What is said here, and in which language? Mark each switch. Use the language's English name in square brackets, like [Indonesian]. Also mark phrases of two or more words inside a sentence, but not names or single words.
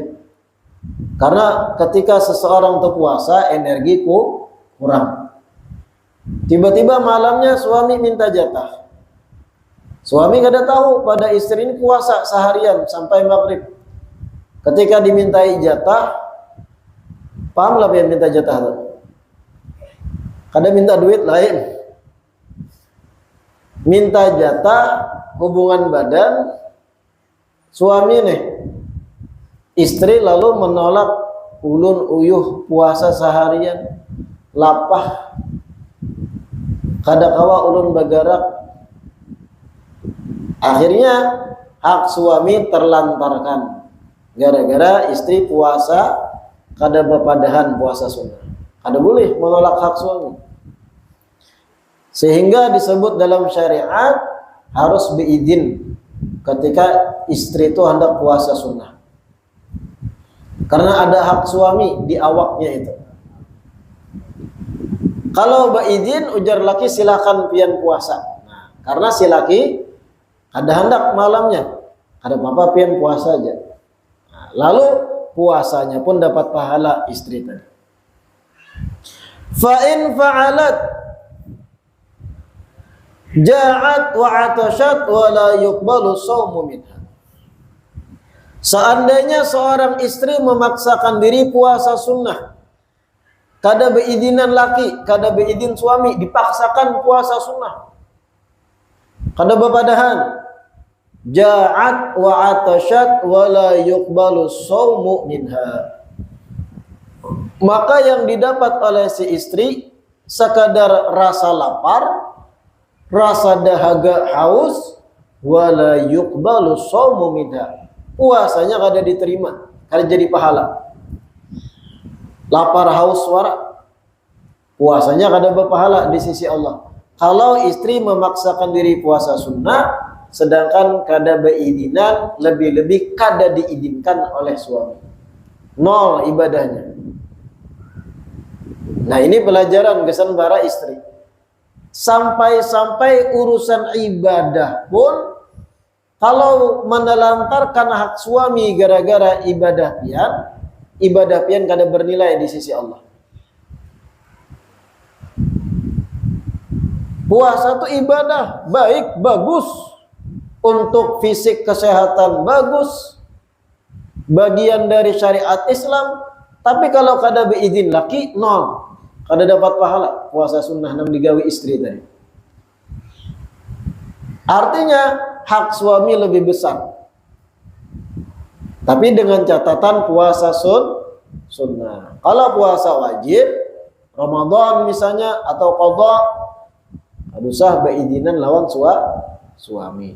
[Indonesian] Karena ketika seseorang itu puasa, energiku kurang. Tiba-tiba malamnya suami minta jatah. [Banjar] Suami kada tahu pada istri ini puasa seharian sampai maghrib. Ketika dimintai jatah, paham pian minta jatah itu? Kada minta duit lain. [Indonesian] Minta jatah hubungan badan suami nih. [Banjar] Istri lalu menolak, ulun uyuh puasa seharian, lapah, kada kawa ulun bagarak. Akhirnya hak suami terlantarkan gara-gara istri puasa kada bepadahan puasa sunnah. Kada boleh menolak hak suami. [Indonesian] Sehingga disebut dalam syariat harus beizin ketika istri itu hendak puasa sunnah. Karena ada hak suami di awaknya itu. [Banjar] Kalau beizin ujar laki silakan pian puasa. Nah, karena si laki ada hendak malamnya, ada apa pian puasa aja. [Indonesian] Nah, lalu puasanya pun dapat pahala istri tadi. [Arabic] فإن فعلت جاعت وعطشت ولا يقبل صوم منها. [Banjar] Seandainya seorang istri memaksakan diri puasa sunnah, kada beizinan laki, kada beizin suami, dipaksakan puasa sunnah, kada bepadahan, [Arabic] جاعت وعطشت ولا يقبل صوم منها, [Indonesian] maka yang didapat oleh si istri sekadar rasa lapar, rasa dahaga haus, [Arabic] ولا يقبل صوم منها, [Banjar] puasanya kada diterima, kada jadi pahala. Lapar haus suara, puasanya kada berpahala di sisi Allah. Kalau istri memaksakan diri puasa sunnah, sedangkan kada beizinan, lebih-lebih kada diizinkan oleh suami, nol ibadahnya. [Indonesian] Nah ini pelajaran kesan para istri. [Banjar] Sampai-sampai urusan ibadah pun, kalau menelantarkan hak suami gara-gara ibadah pian kada bernilai di sisi Allah. [Indonesian] Puasa itu ibadah, baik, bagus. Untuk fisik kesehatan bagus, bagian dari syariat Islam. [Banjar] Tapi kalau kada beizin laki, nol, kada dapat pahala puasa sunnah nam digawi istri tadi. [Indonesian] Artinya hak suami lebih besar. Tapi dengan catatan puasa sunnah. [Banjar] Kalau puasa wajib, Ramadan misalnya, atau qadha, ada sah beizinan lawan suami.